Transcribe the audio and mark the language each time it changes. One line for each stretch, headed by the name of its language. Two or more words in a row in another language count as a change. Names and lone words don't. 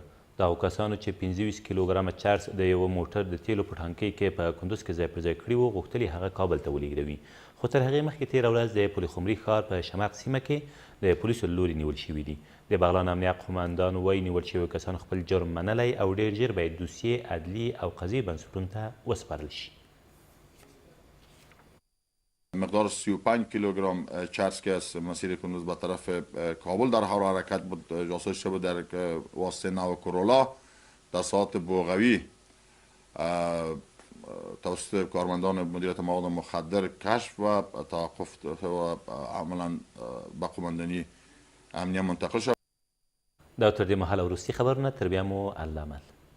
Pashto: دغو کسانو چې 25 کیلوګرامه چرس د یوه موټر د تیلو په ټانکۍ کې په کندوز کې ځای پر ځای کړي وو، غوښتل یې هغه کابل ته ولېږدوي، خو تر هغې مخکې تېره ورځ د پلخمري ښار په شمق سیمه کې د پولیسو له لوري نیول شوي دي. د بغلان امنیه قومندان وایي نیول شوي کسانو خپل جرم منلی او ډېر ژر باید دوسیې عدلي او قضایي بنسټونو ته وسپارل شي.
Persian: مقدار 35 کیلوگرم چرس که از مسیر کندوز به طرف کابل در حال حرکت بود جاسوس شده در واسطه نو کرولا در ساعت بوغوی توسط کارمندان مدیریت مواد مخدر کشف و توقف و عملا به قماندانی امنیه منتقل شد.
Pashto: دا تر دې مهاله وروستي خبرونه تر بیا مو الله مل.